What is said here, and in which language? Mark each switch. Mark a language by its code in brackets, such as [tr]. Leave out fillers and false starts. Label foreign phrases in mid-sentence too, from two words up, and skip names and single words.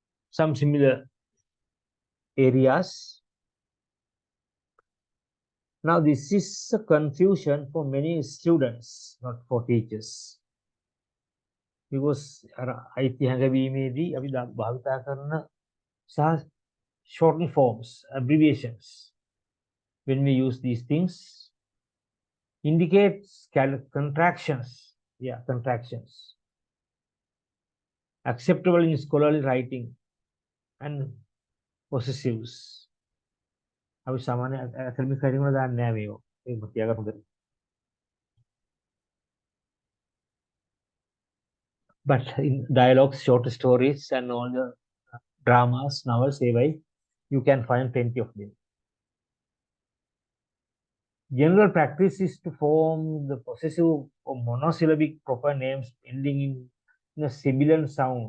[en] some similar areas. Now, this is a confusion for many students, not for teachers. Because [si] අයිති හැඟවීමේදී අපි භාවිතා කරන සහ [en] shortened forms, abbreviations, when we use these things, indicates contractions. Yeah, contractions. Acceptable in scholarly writing and possessives. [si] අපි සාමාන්‍ය [en] academic writing [si] වල දාන්නේ නැහැ මේක. ඒක තියාගන්න හොඳට. [en] But in dialogues, short stories, and all the dramas, novels, you can find plenty of them. General practice is to form the possessive or monosyllabic proper names ending in a sibilant sound.